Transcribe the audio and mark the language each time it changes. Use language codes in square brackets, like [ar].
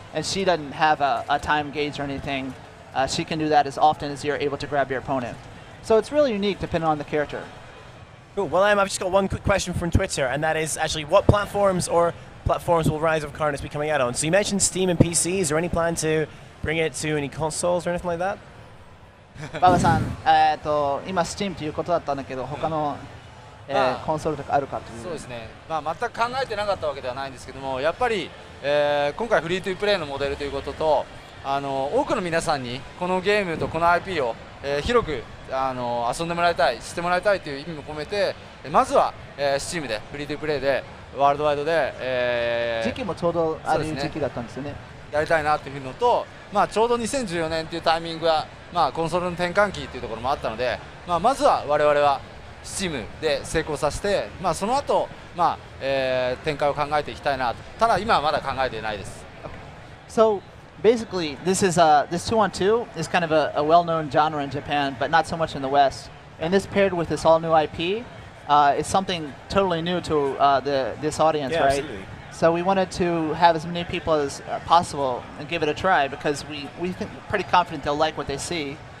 [en] And she doesn't have a time gauge or anything. She can do that as often as you're able to grab your opponent. So it's really unique depending on the character. Cool. Well, I've just got one quick question from Twitter, and that is actually what platforms will Rise of Incarnates be coming out on? So you mentioned Steam and PC. Is there any plan to bring it to any consoles or anything like that? [ja] 馬場さん、今 Steam ということだったんだけど、他の、コンソールとかあるかという。そうですね。全く考えてなかったわけではないんですけども、やっぱり、今回フリートゥープレイのモデルということと、多くの皆さんにこのゲームとこの IP を、広く遊んでもらいたい、知ってもらいたいという意味も込めて、まずは、Steam でフリートゥープレイでワールドワイドで、時期もちょうどああいう時期だったんですよね。やりたいなというのと、ちょうど2014年というタイミングが、コンソールの転換期というところもあったので、まずは我々は Steam で成功させて、その後、展開を考えていきたいなと。ただ今はまだ考えていないです。 [en] So basically, this 2-on-2 is kind of a well-known genre in Japan, but not so much in the West. And this paired with this all-new IP is something totally new to this audience, Yeah, right? absolutely. So we wanted to have as many people as possible and give it a try because we think pretty confident they'll like what they see.